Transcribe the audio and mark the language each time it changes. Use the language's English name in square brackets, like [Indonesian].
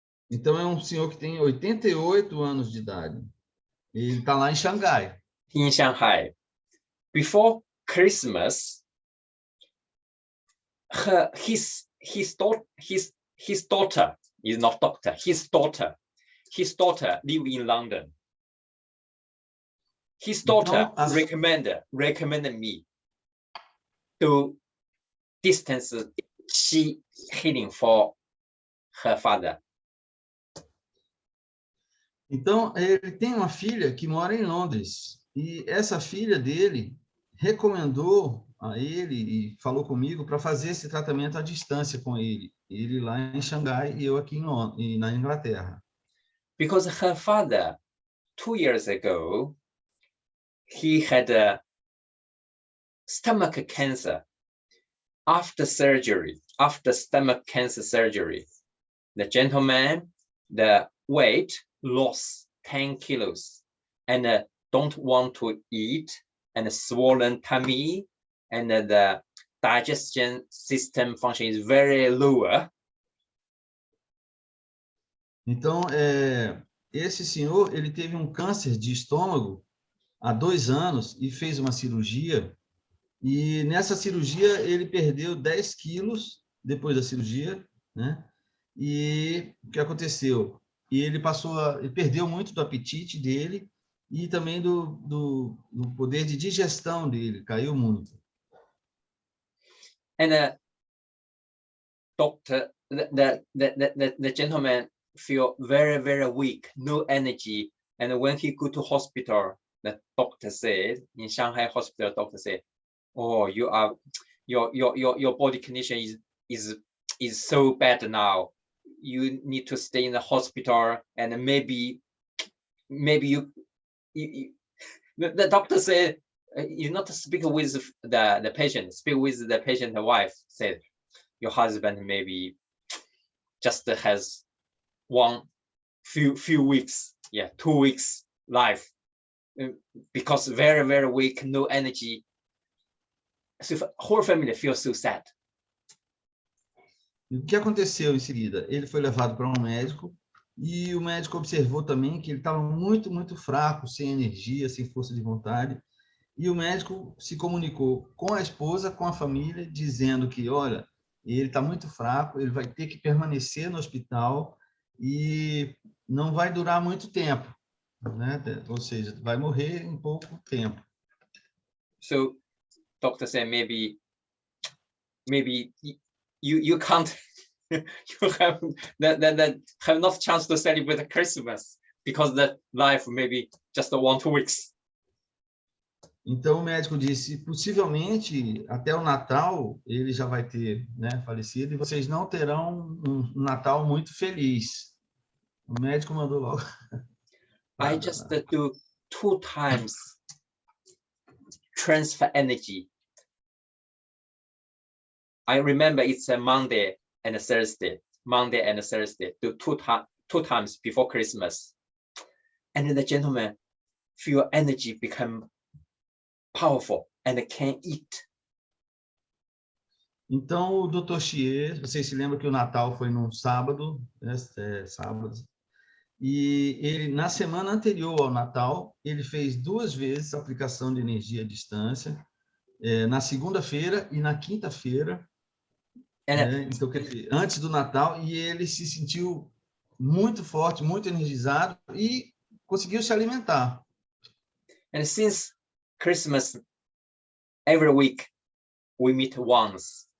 [Portuguese] Então é um senhor que tem 88 anos de idade. Ele está lá em Xangai. [English] In Shanghai. Before Christmas, his daughter is not doctor. His daughter live in London. His daughter recommended me to distance Qi healing for her father. [Portuguese] Então, ele tem uma filha que mora em Londres. E essa filha dele recomendou a ele e falou comigo para fazer esse tratamento à distância com ele. Ele lá em Xangai e eu aqui na Inglaterra. [English] Because her father, 2 years ago, he had a stomach cancer. After stomach cancer surgery, the gentleman, the weight lost 10 kilos and don't want to eat and swollen tummy and the digestion system function is very lower. [Portuguese] Então, esse senhor, ele teve um câncer de estômago há 2 anos e fez uma cirurgia. E nessa cirurgia, ele perdeu 10 quilos depois da cirurgia, né? E o que aconteceu? E ele perdeu muito do apetite dele e também do poder de digestão dele, caiu muito. [English] And doctor, the gentleman feel very weak, no energy. And when he go to hospital, the doctor said, in Shanghai hospital, doctor said, "Oh, your body condition is so bad now. You need to stay in the hospital, and maybe you the doctor said, you not speak with the patient, speak with the patient wife. Said your husband maybe just has few weeks, 2 weeks life, because very weak, no energy." So whole family feels so sad. [Portuguese] E o que aconteceu em seguida? Ele foi levado para um médico e o médico observou também que ele estava muito, muito fraco, sem energia, sem força de vontade. E o médico se comunicou com a esposa, com a família, dizendo que, olha, ele está muito fraco, ele vai ter que permanecer no hospital e não vai durar muito tempo, né? Ou seja, vai morrer em pouco tempo. [English] So, doctor said maybe you can't you have not chance to celebrate Christmas because the life maybe just 1 2 weeks. [Portuguese] Então o médico disse, possivelmente até o Natal ele já vai ter, né, falecido e vocês não terão um Natal muito feliz. O médico mandou logo. [English] I just do 2 times transfer energy. I remember it's a Monday and a Thursday. Do 2 times before Christmas, and the gentleman feel energy become powerful and can eat. [Portuguese] Então o Dr.Xie, vocês se lembram que o Natal foi num sábado, né, sábado, e ele na semana anterior ao Natal ele fez 2 vezes a aplicação de energia à distância, na segunda-feira e na quinta-feira. Então, quer dizer, antes do Natal, e ele se sentiu muito forte, muito energizado e conseguiu se alimentar. [English] And since Christmas, every week we meet once.